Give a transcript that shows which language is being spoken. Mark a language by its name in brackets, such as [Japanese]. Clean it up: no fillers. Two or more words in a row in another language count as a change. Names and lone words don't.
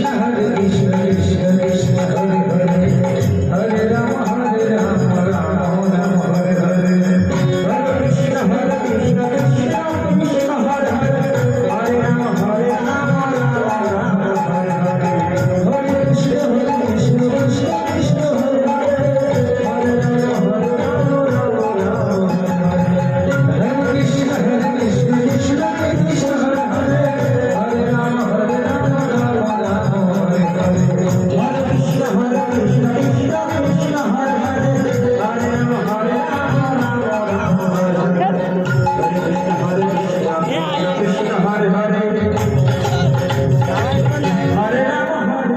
[Sanskrit] কৃষ্ণ কৃষ্ণ হরে হরে হরে রাম রাম রাম হরে হরে হরে কৃষ্ণ কৃষ্ণ কৃষ্ণ হরে হরে হরে রাম রাম রাম হরে হরে হরে কৃষ্ণ কৃষ্ণ কৃষ্ণ হরে হরে হরে রাম রাম হরে কৃষ্ণ কৃষ্ণ কৃষ্ণ কৃষ্ণ হরে হরে হরে রাম রাম রাম হরে হরে হরে কৃষ্ণ কৃষ্ণ কৃষ্ণ কৃষ্ণ হরে হরে হরে রাম রাম হরে হরে হরে কৃষ্ণ কৃষ্ণ হরে হরে হরে রাম